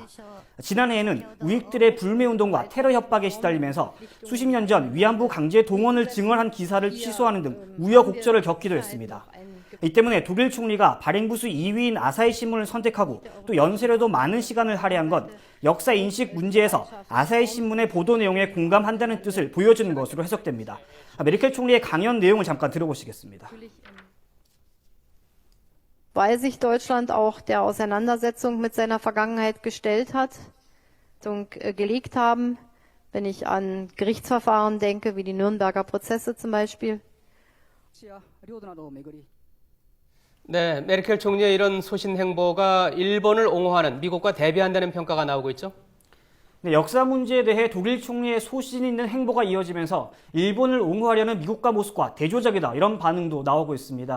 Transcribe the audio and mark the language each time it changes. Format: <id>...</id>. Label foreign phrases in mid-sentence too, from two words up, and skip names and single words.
<ko>지난해에는 우익들의 불매운동과 테러 협박에 시달리면서 수십 년 전 위안부 강제 동원을 증언한 기사를 취소하는 등 우여곡절을 겪기도 했습니다. 이 때문에 독일 총리가 발행부수 2위인 아사히 신문을 선택하고 또 연설에도 많은 시간을 할애한 건 역사 인식 문제에서 아사히 신문의 보도 내용에 공감한다는 뜻을 보여주는 것으로 해석됩니다. 메르켈 총리의 강연 내용을 잠깐 들어보시겠습니다.</ko> <de>weil sich Deutschland auch der Auseinandersetzung mit seiner Vergangenheit gestellt hat und gelegt haben, wenn ich an Gerichtsverfahren denke, wie die Nürnberger Prozesse zum Beispiel.</de> <ko>네, 메르켈 총리의 이런 소신 행보가 일본을 옹호하는 미국과 대비한다는 평가가 나오고 있죠. 네, 역사 문제에 대해 독일 총리의 소신 있는 행보가 이어지면서 일본을 옹호하려는 미국과 모스크바 대조적이다 이런 반응도 나오고 있습니다.</ko>